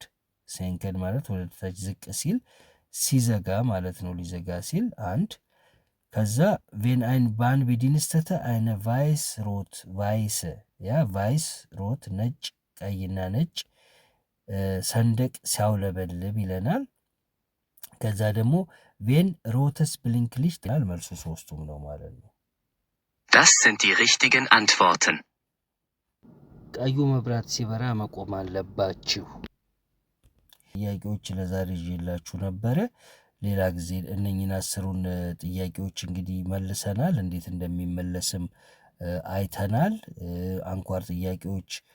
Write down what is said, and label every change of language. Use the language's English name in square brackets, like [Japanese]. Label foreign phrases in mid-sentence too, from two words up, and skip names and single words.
[Amharic] ሴንከን ማለት ወደ ታች ዝቅ ሲል፣ ሲዘጋ ማለት ነው። ሊዘጋ ሲል አንድ። ከዛ [German] Wenn ein Bahnbediensteter eine weiß rot weiß፣ [Amharic] ያ [German] weiß rot [Amharic] ነጭ፣ ቀይና ነጭ ሰንደቅ ሲያውለበልብ ይለናል። ከዛ ደግሞ [German] Wenn rotes Blinklicht [Amharic] ይላል። መልሱ ሶስቱም ነው ማለት ነው። [German] Das sind die richtigen Antworten. [Amharic] ቀዩ መብራት ሲበራ መቆም አለባችሁ። ጥያቄዎች ለዛሬ ይዤላችሁ ነበረ። ሌላ ጊዜ እነኝን 10ሩን ጥያቄዎች እንግዲህ መልሰናል። እንዴት እንደሚመለስም አይተናል። አንኳር ጥያቄዎች